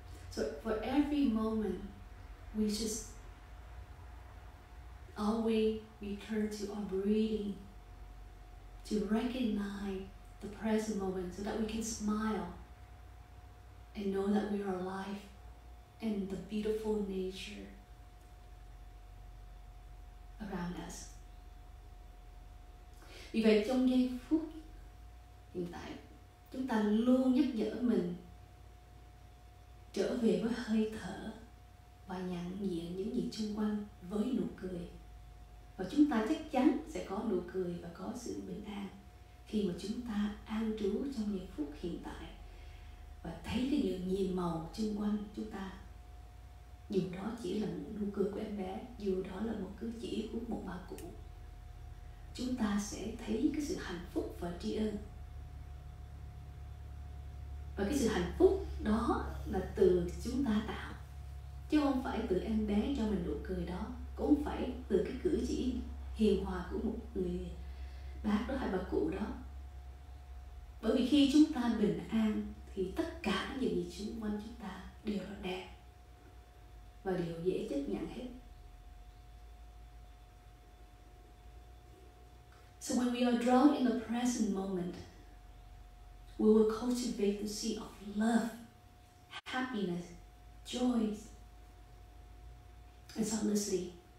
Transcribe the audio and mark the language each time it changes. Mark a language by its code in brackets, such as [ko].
[en] So for every moment, we just always return to our breathing, to recognize the present moment so that we can smile and know that we are alive and the beautiful nature around us. [vi] Vì vậy trong giây phút hiện tại, chúng ta luôn nhắc nhở mình trở về với hơi thở và nhận diện những gì xung quanh với nụ cười. Và chúng ta chắc chắn sẽ có nụ cười và có sự bình an khi mà chúng ta an trú trong giây phút hiện tại và thấy cái những nhiều màu xung quanh chúng ta. Dù đó chỉ là một nụ cười của em bé, dù đó là một cử chỉ của một bà cụ, chúng ta sẽ thấy cái sự hạnh phúc và tri ân. Và cái sự hạnh phúc đó là từ chúng ta tạo, chứ không phải từ em bé cho mình nụ cười đó, cũng không phải từ cái cử chỉ hiền hòa của một người bác đó hay bà cụ đó. Bởi vì khi chúng ta bình an thì tất cả những gì xung quanh chúng ta đều là đẹp và đều dễ chấp nhận hết. [en] So when we are drawn in the present moment, we will cultivate the seed of love, happiness, joy, and simplicity.